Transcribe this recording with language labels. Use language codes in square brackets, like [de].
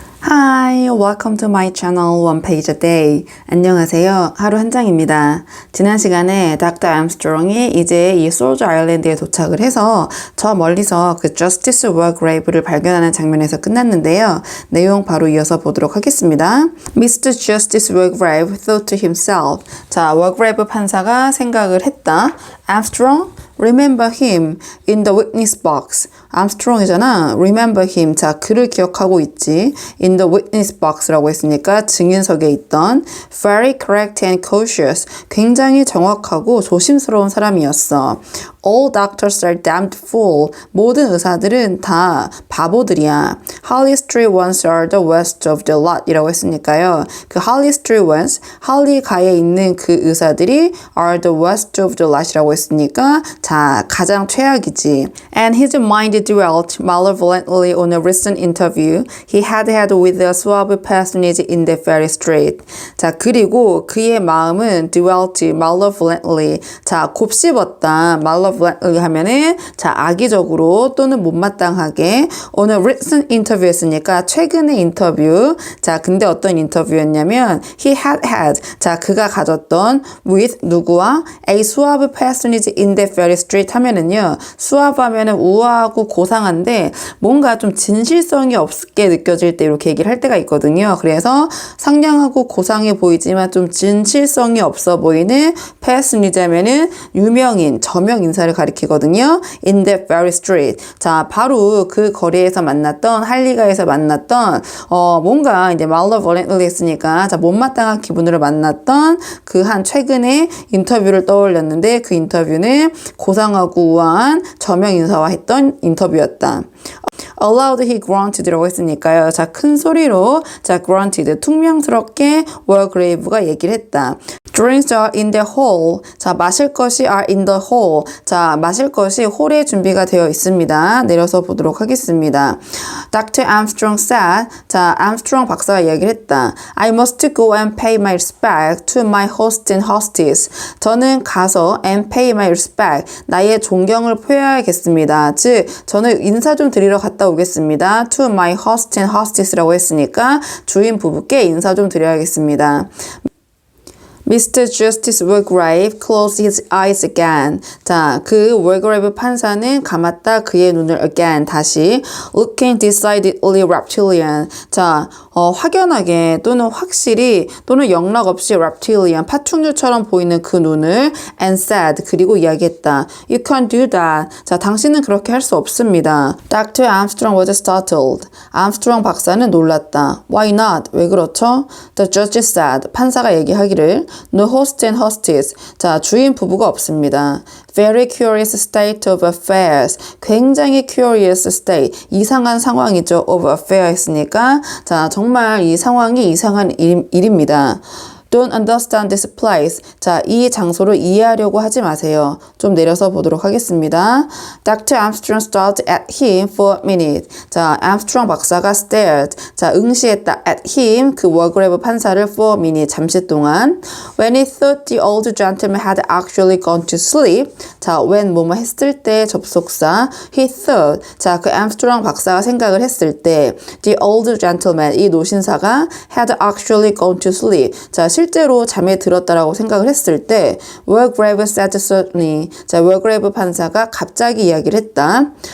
[en] Hi, welcome to my channel One Page a Day. [ko] 안녕하세요. 하루 한 장입니다. 지난 시간에 닥터 암스트롱이 이제 이 솔저 아일랜드에 도착을 해서 저 멀리서 그 저스티스 워그레이브를 발견하는 장면에서 끝났는데요. 내용 바로 이어서 보도록 하겠습니다. [en] Mr. Justice Wargrave thought to himself. [ko] 자, 워그레이브 판사가 생각을 했다. [en] Armstrong? Remember him in the witness box. [ko] 암스트롱이잖아. [en] Remember him. [ko] 자, 그를 기억하고 있지. [en] In the witness box [ko] 라고 했으니까 증인석에 있던 [en] very correct and cautious. [ko] 굉장히 정확하고 조심스러운 사람이었어. [en] All doctors are damned fool. [ko] 모든 의사들은 다 바보들이야. [en] Harley Street ones are the worst of the lot [ko] 이라고 했으니까요. 그 Harley Street ones, 할리가에 있는 그 의사들이 [en] are the worst of the lot [ko] 이라고 했으니까 자, 가장 최악이지. [en] And his mind dwelt malevolently on a recent interview he had had with a suave personage in the ferry street. [ko] 자, 그리고 그의 마음은 [en] dwelt malevolently. [ko] 자, 곱씹었다. malevolently 하면은 자, 악의적으로 또는 못마땅하게 [en] on a recent interview [ko] 했으니까 최근의 인터뷰. 자, 근데 어떤 인터뷰였냐면 [en] he had had. [ko] 자, 그가 가졌던 with 누구와 [en] a suave personage in the ferry street [ko] 하면은요. suave 하면은 우아하고 고상한데 뭔가 좀 진실성이 없게 느껴질 때 이렇게 얘기를 할 때가 있거든요. 그래서 상냥하고 고상해 보이지만 좀 진실성이 없어 보이는 personage 하면은 유명인, 저명 인사를 가리키거든요. [en] In that very street. [ko] 자, 바로 그 거리에서 만났던 할리가에서 만났던 뭔가 이제 malevolently 했으니까 자, 못마땅한 기분으로 만났던 그 한 최근의 인터뷰를 떠올렸는데 그 인터뷰는 고상하고 우아한 저명 인사와 했던 인터뷰였다. [en] Aloud he grunted [ko] 라고 했으니까요. 자, 큰 소리로 자, grunted 퉁명스럽게 월그레이브가 얘기를 했다. [en] Drinks are in the hall. [ko] 자, 마실 것이 [en] are in the hall. [ko] 자, 마실 것이 홀에 준비가 되어 있습니다. 내려서 보도록 하겠습니다. [en] Dr. Armstrong said. [ko] 자, 암스트롱 박사가 얘기를 했다. [en] I must go and pay my respect to my host and hostess. [ko] 저는 가서 [en] and pay my respect. [ko] 나의 존경을 표해야겠습니다. 즉, 저는 인사 좀 드리러 갔다 오겠습니다. [en] To my host and hostess [ko] 라고 했으니까 주인 부부께 인사 좀 드려야겠습니다. [en] Mr. Justice Wargrave closed his eyes again. [ko] 자, 그 Wargrave 판사는 감았다 그의 눈을 again 다시 [en] looking decidedly reptilian. [ko] 자, 확연하게 또는 확실히 또는 영락 없이 reptilian 파충류처럼 보이는 그 눈을 [en] and said [ko] 그리고 이야기했다. [en] You can't do that. [ko] 자, 당신은 그렇게 할 수 없습니다. [en] Dr. Armstrong was startled. [ko] 암스트롱 박사는 놀랐다. [en] Why not? [ko] 왜 그렇죠? [en] The judge said. [ko] 판사가 얘기하기를 [en] No host and hostess. [ko] 자, 주인 부부가 없습니다. [en] Very curious state of affairs. [ko] 굉장히 [en] curious state. [ko] 이상한 상황이죠. [en] of affair [ko] 했으니까 자, 정말 이 상황이 이상한 일입니다. [en] Don't understand this place. [ko] 자, 이 장소를 이해하려고 하지 마세요. 좀 내려서 보도록 하겠습니다. Dr. [en] Armstrong stared at him for a minute. [ko] 자, 암스트롱 박사가 stared. 자, 응시했다 [en] at him, [ko] 그 워그레이브 판사를 [en] for a minute, [ko] 잠시 동안. [en] When he thought the old gentleman had actually gone to sleep. [ko] 자, when 뭐뭐 했을 때 접속사. [en] He thought. [ko] 자, 그 암스트롱 박사가 생각을 했을 때 [en] the old gentleman, [ko] 이 노신사가 [en] had actually gone to sleep. [ko] 자, 실제로 잠에 들었다라고 생각을 했을 때 [en] Wargrave said suddenly. [ko] 자, Wargrave 판사가 갑자기 이야기를 했다.